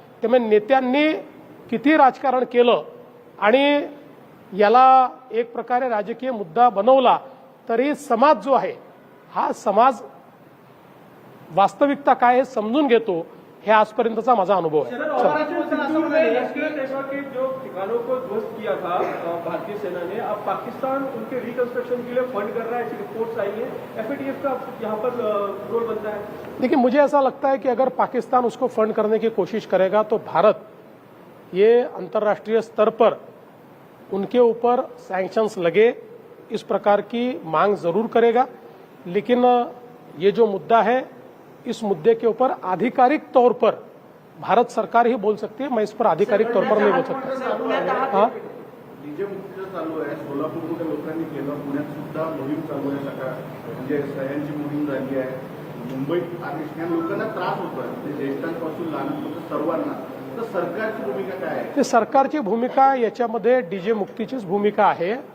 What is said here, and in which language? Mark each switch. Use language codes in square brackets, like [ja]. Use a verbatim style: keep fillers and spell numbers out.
[mr] त्यामुळे नेत्यांनी किती राजकारण केलं आणि याला एक प्रकारे राजकीय मुद्दा बनवला तरी समाज जो आहे हा समाज वास्तविकता काय हे समजून घेतो. हे आजपर्यंतचा माझा अनुभव आहे. चला. [hi] जो ठिकानों को ध्वस्त किया था भारतीय सेना ने, अब पाकिस्तान उनके रिकंस्ट्रक्शन के लिए फंड कर रहा है, ऐसी रिपोर्ट्स आई है. एफ ए टी एफ का यहाँ पर रोल बनता है. देखिए, मुझे ऐसा लगता है कि अगर पाकिस्तान उसको फंड करने की कोशिश करेगा तो भारत ये अंतर्राष्ट्रीय स्तर पर उनके ऊपर सैंक्शंस लगे इस प्रकार की मांग जरूर करेगा. लेकिन ये जो मुद्दा है इस मुद्दे के ऊपर आधिकारिक तौर पर भारत सरकार ही बोल सकती है, मैं इस पर आधिकारिक तौर पर नहीं बोल सकता. हाँ, [mr] डीजे मुक्तीचं चालू आहे, सोलापूरमध्ये लोकांनी केलं, पुण्यात सुद्धा मोहीम चालू आहे, सकाळ म्हणजे सह्यांची मोहीम झाली आहे, मुंबईत आणि लोकांना त्रास होतोय म्हणजे ज्येष्ठांपासून लहान सर्वांना. तर सरकारची भूमिका काय आहे? ते सरकारची भूमिका याच्यामध्ये डीजे मुक्तीचीच भूमिका आहे.